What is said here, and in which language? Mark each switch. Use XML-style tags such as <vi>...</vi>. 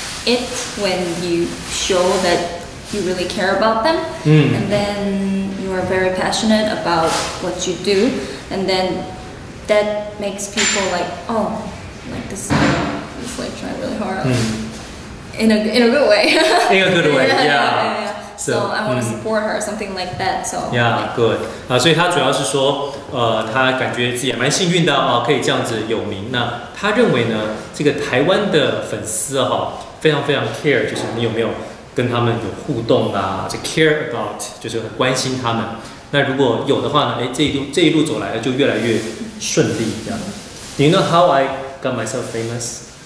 <en>it when you show that you really care about them, and then you are very passionate about what you do, and then that makes people like, oh, like this girl is like trying really hard, in a good way. In a good way, yeah. So I want to support her, something like that. So yeah, good.</en> <zh>所以他主要是说，他感觉自己也蛮幸运的可以这样子有名。那他认为呢，这个台湾的粉丝非常 care， 就是你有没有跟他们有互动啊，就</zh> <en>care about，</en> <zh>就是很关心他们。那如果有的话呢，这一路走来就越来越顺利这样。</zh> <en>Do you know how I got myself famous?</en>